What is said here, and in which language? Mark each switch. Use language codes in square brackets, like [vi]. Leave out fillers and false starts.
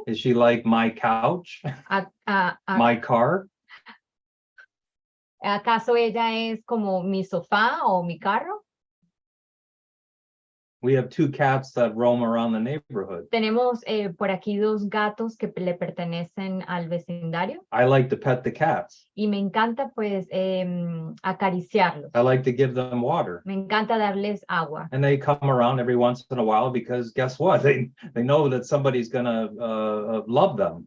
[en] Is she like my couch, my car? [es] ¿Acaso ella es como mi sofá o mi carro? [en] We have 2 cats that roam around the neighborhood. [es] Tenemos por aquí 2 gatos que le pertenecen al vecindario. [en] I like to pet the cats. [es] Y me encanta pues acariciarlos. [en] I like to give them water. [es] Me encanta darles agua. [en] And they come around every once in a while because guess what? They know that somebody's gonna love them.